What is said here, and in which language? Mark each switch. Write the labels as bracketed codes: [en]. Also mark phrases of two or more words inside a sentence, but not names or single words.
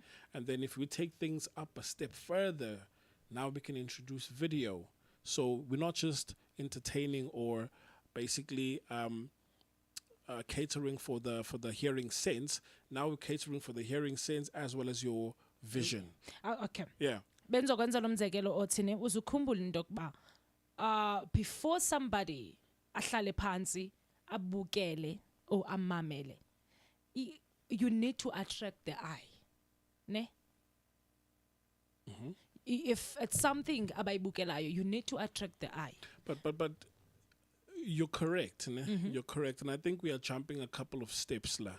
[en] And then if we take things up a step further, now we can introduce video. So we're not just entertaining or basically catering for the hearing sense. Now we're catering for the hearing sense as well as your vision. Okay. Yeah. [xh] Benzokwenza lo mzekelo othine uzukhumbula into yokuba [en] before somebody [xh] ahlale phansi abukele or amamele [en] you need to attract the eye, [xh] ne? [en] If it's something abayibukelayo, you need to attract the eye. But you're correct. Ne? You're correct. And I think we are jumping a couple of steps la.